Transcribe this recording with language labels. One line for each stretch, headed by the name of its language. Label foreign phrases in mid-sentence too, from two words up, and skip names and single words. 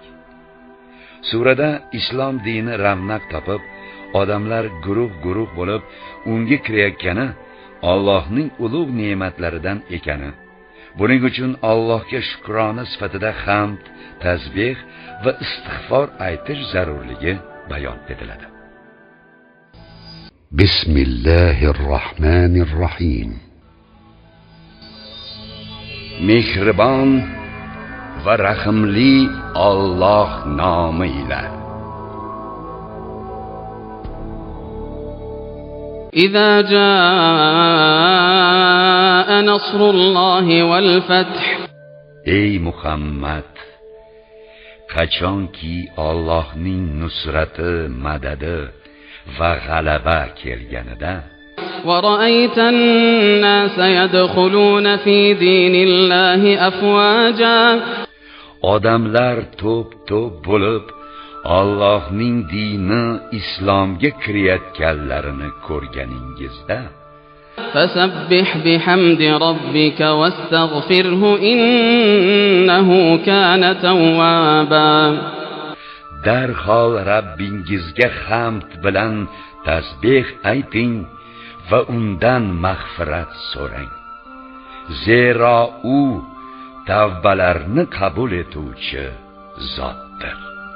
Uzbek: Surada islom dini ravnaq topib, odamlar guruh bo'lib unga kirayotgani Allohning ulug' ne'matlaridan ekani, buning uchun Allohga shukrona sifatida hamd, tasbih va istig'for aytish zarurligi bayon etiladi.
Arabic: بسم الله الرحمن الرحيم.
Uzbek: Mehribon va rahimli Alloh nomi bilan.
Arabic: إذا جاء نصر الله والفتح.
Uzbek: Ey Muhammad, qachonki Allohning nusrati, madadi va g'alaba kelganida,
Arabic: ورأيت الناس يدخلون في دين الله أفواجا.
Uzbek: odamlar to'p bo'lib Allohning dini islomga kirayotganlarini ko'rganingizda,
Arabic: فسبح بحمد ربك واستغفره إنه كان توابا.
Uzbek: darhol Rabbingizga hamd bilan tasbih ayting va undan mag'firat so'rang. Zero u tavbalarni qabul etuvchi zotdir.